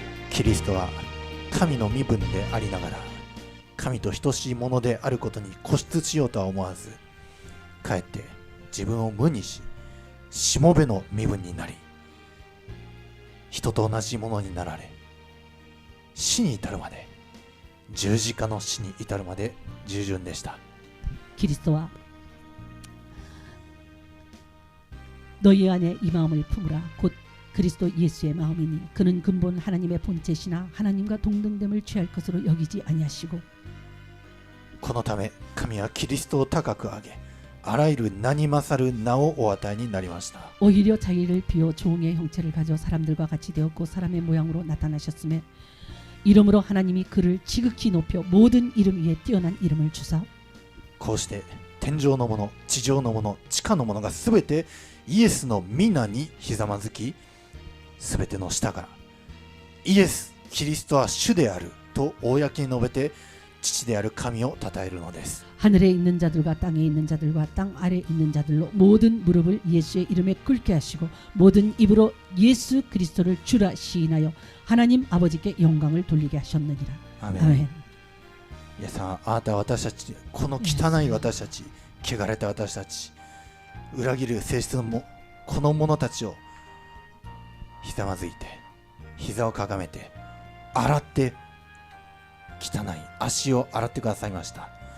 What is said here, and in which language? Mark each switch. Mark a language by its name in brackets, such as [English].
[Japanese] キリストは神の身分でありながら神と等しいものであることに固執しようとは思わず、かえって自分を無にし、しもべの身分になり、人と同じものになられ、死に至るまで、十字架の死に至るまで従順でした。 [Korean] 그리스도와 너희 안에 이 마음을 품으라. 곧 그리스도 예수의 마음이니 그는 근본 하나님의 본체시나 하나님과 동등됨을 취할 것으로 여기지 아니하시고 [Japanese] このため神はキリストを高く上げ、あらゆる名に勝る名をお与えになりました。 [Korean] 오히려 자기를 비워 종의 형체를 가져 사람들과 같이 되었고 사람의 모양으로 나타나셨음에 이름으로 하나님이 그를 지극히 높여 모든 이름 위에 뛰어난 이름을 주사 [Japanese] こうして天上のもの、地上のもの、地下のものがすべてイエスの皆にひざまずき、すべての下からイエス・キリストは主であると公に述べて、父である神を称えるのです。 [Korean] 하늘에 있는 자들과 땅에 있는 자들과 땅 아래에 있는 자들로 모든 무릎을 예수의 이름에 꿇게 하시고 모든 입으로 예수 그리스도를 주라 시인하여 하나님 아버지께 영광을 돌리게 하셨느니라. [Japanese] アメン。 [Korean] 아멘. [Japanese] イエス様、あなたは私たち、この汚い私たち、汚れた私たち、裏切る性質のもこの者たちをひざまずいて、膝をかがめて、洗って、汚い足を洗ってくださいました。